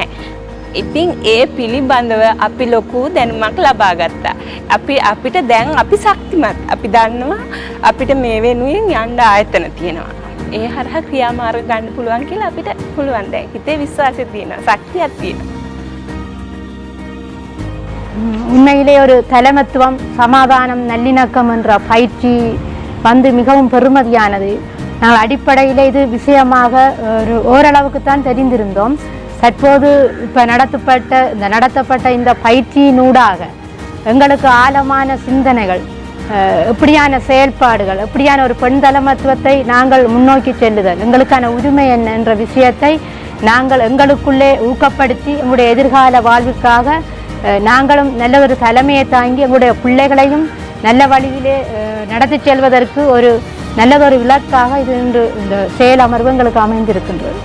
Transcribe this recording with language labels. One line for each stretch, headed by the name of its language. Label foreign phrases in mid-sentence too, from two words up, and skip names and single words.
Sinhala: ඉතින් ඒ පිළිබඳව අපි ලොකු දැනුමක් ලබා ගත්තා. අපිට දැන් අපි ශක්තිමත්. අපි දන්නවා අපිට මේ වෙනුවෙන් යන්න ආයතන තියෙනවා. ඒ හරහා ක්‍රියාමාර්ග ගන්න පුළුවන් කියලා අපිට පුළුවන් දැන්. හිතේ විශ්වාසය තියෙනවා. ශක්තියක් තියෙනවා.
Tamil: உண்மையிலே ஒரு தலைமத்துவம் சமாதானம் நல்லிணக்கம் என்ற பயிற்சி வந்து மிகவும் பெருமதியானது. நாங்கள் அடிப்படையில் இது விஷயமாக ஓரளவுக்கு தான் தெரிந்திருந்தோம். தற்போது இப்போ நடத்தப்பட்ட இந்த பயிற்சியினூடாக எங்களுக்கு ஆழமான சிந்தனைகள், எப்படியான செயல்பாடுகள், எப்படியான ஒரு பெண் தலைமத்துவத்தை நாங்கள் முன்னோக்கி செல்லுதல், எங்களுக்கான உரிமை என்ன என்ற விஷயத்தை நாங்கள் எங்களுக்குள்ளே ஊக்கப்படுத்தி எங்களுடைய எதிர்கால வாழ்வுக்காக நாங்களும் நல்ல ஒரு தலைமையை தாங்கி எங்களுடைய பிள்ளைகளையும் நல்ல வழியிலே நடத்தி செல்வதற்கு ஒரு நல்லதொரு இலக்காக இது இன்று இந்த செயல் அமர்வு எங்களுக்கு அமைந்திருக்கின்றது.